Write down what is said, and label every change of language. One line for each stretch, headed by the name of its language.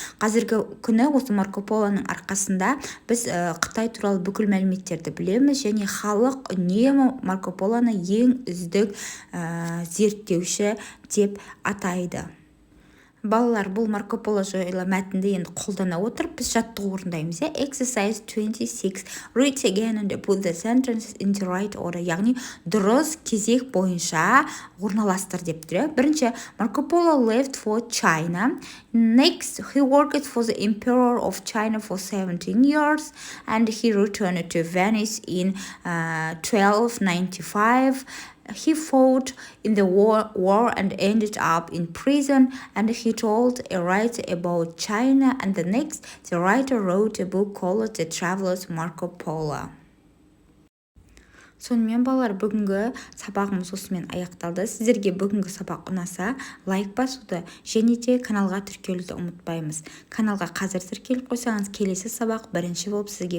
Kazakh: Қазіргі күні осы Марко Полоның арқасында біз Қытай туралы бүкіл мәліметтерді білеміз және халық үнемі Марко Полоны ең үздік зерттеуші деп атайды. Балалар, бұл Марко Поло жайлы мәтінді енді қолдана отырып, біз жаттығу орындаймыз.
English: Exercise 26. Read again and put the sentences into right order.
Kazakh: Яғни, дұрыс кезек бойынша орналастыр деп тұр. Бірінші,
English: Marco Polo left for China. Next, he worked for the emperor of China for 17 years and he returned to Venice in 1295. He fought in the war and ended up in prison, and he told a writer about China, and the next, the writer wrote a book called The Travels Marco Polo.
Kazakh: Сонымен балалар, бүгінгі сабағымыз осымен аяқталды. Сіздерге бүгінгі сабақ ұнаса, лайк басуды және де каналға тіркелуді ұмытпаймыз. Каналға қазір тіркеліп қойсаңыз, келесі сабақ бірінші болып сізге